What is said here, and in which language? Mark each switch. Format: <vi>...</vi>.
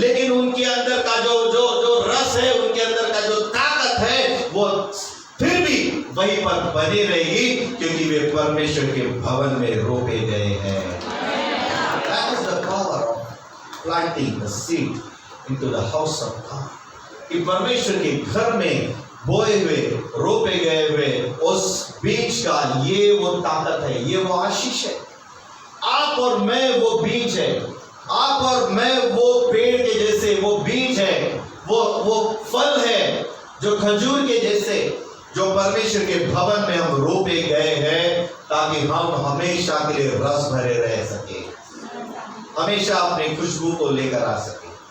<hi>उनके अंदर का जो जो जो रस है, उनके अंदर का जो ताकत है, वो फिर भी वहीं पर बनी रहेगी, क्योंकि वे परमेश्वर के भवन में रोपे गए हैं।</hi> <en>That is the power of planting the seed into the house of God.</en> <hi>कि परमेश्वर के घर में बोए हुए, रोपे गए हुए उस बीज का ये वो ताकत है, ये वो आशीष है। आप और मैं वो बीज है, आप और मैं वो पेड़ के जैसे वो बीज है, वो फल है जो खजूर के जैसे, जो परमेश्वर के भवन में हम रोपे गए हैं, ताकि हम हमेशा के लिए रस भरे रह सके, हमेशा अपनी खुशबू को लेकर आ सके।</hi>